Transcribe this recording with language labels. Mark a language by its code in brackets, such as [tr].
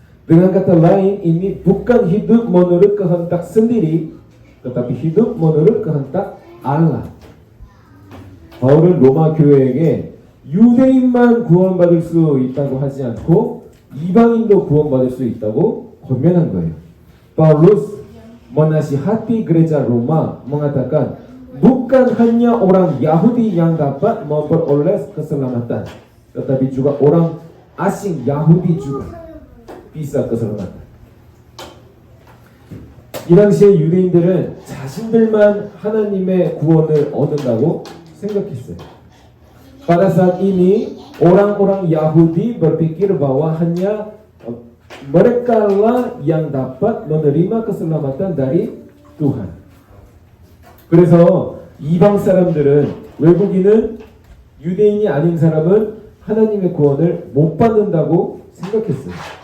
[id] Dengan kata lain, ini bukan hidup menurut kehendak sendiri, tetapi hidup menurut kehendak Allah. [ko] 바울은 로마 교회에게 유대인만 구원받을 수 있다고 하지 않고 이방인도 구원받을 수 있다고 권면한 거예요. [id] Paulus menasihati gereja Roma mengatakan bukan hanya orang Yahudi yang dapat memperoleh keselamatan, tetapi juga orang asing Yahudi juga bisa keselamatan. [ko] 이 당시에 유대인들은 자신들만 하나님의 구원을 얻는다고 생각했어요. [id] Pada saat ini orang-orang Yahudi berpikir bahwa hanya mereka lah yang dapat menerima keselamatan dari Tuhan. [ko] 그래서 이방 사람들은 외국인은 유대인이 아닌 사람은 하나님의 구원을 못 받는다고 생각했어요.